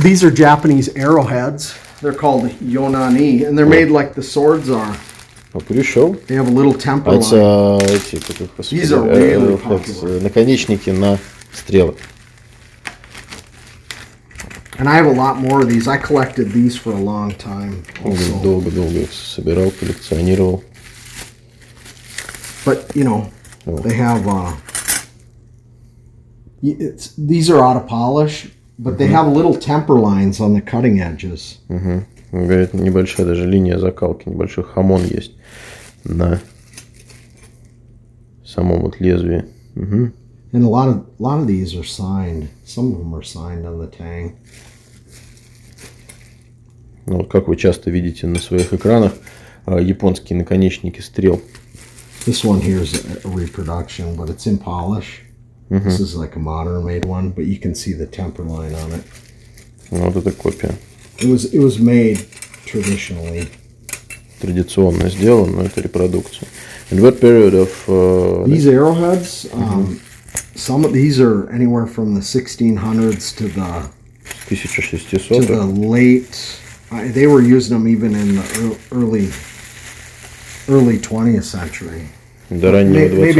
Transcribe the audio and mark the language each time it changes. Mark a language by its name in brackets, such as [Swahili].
[English] These are Japanese arrowheads. They're called yonani, and they're made like the swords are. Oh, could you show? They have a little temper line. These are really popular. [Russian] Наконечники на стрелы. [English] And I have a lot more of these. I collected these for a long time. [Russian] Долго-долго их собирал, коллекционировал. [English] But, you know, they have... these are out of polish, but they have little temper lines on the cutting edges. [Russian] Говорит, небольшая даже линия закалки, небольшой хамон есть на самом вот лезвии. [English] And a lot of these are signed. Some of them are signed on the tang. [Russian] Ну, вот как вы часто видите на своих экранах, японские наконечники стрел. [English] This one here is a reproduction, but it's in polish. This is like a modern made one, but you can see the temper line on it. [Russian] Вот это копия. [English] It was made traditionally. [Russian] Традиционно сделан, но это репродукция. [English] And what period of... These arrowheads, some of these are anywhere from the 1600s to the 1600. Late... they were using them even in the early 20th century. [Russian] До раннего 20 века.